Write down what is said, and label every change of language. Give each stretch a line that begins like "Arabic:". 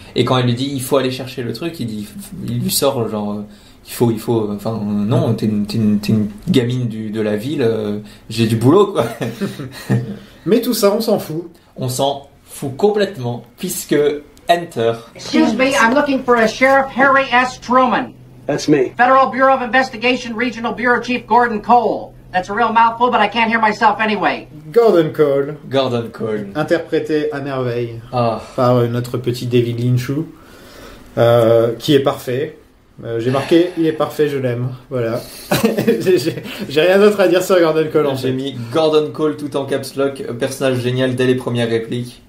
French: Et quand il lui dit il faut aller chercher le truc, il lui sort genre il faut enfin non t'es une gamine de la ville, j'ai du boulot quoi. Mais tout ça on s'en fout. On s'en fout complètement puisque Enter.
English: Excuse me, I'm looking for a Sheriff Harry S. Truman. That's me. Federal Bureau of Investigation, Regional Bureau Chief Gordon Cole. That's a real mouthful, but I can't hear myself anyway. Gordon Cole.
French: Interprété à merveille par notre petit David Lynchou, qui est parfait. J'ai marqué, il est parfait, je l'aime. Voilà. j'ai rien d'autre à dire sur Gordon Cole. J'ai mis Gordon Cole tout en caps lock, personnage génial dès les premières répliques.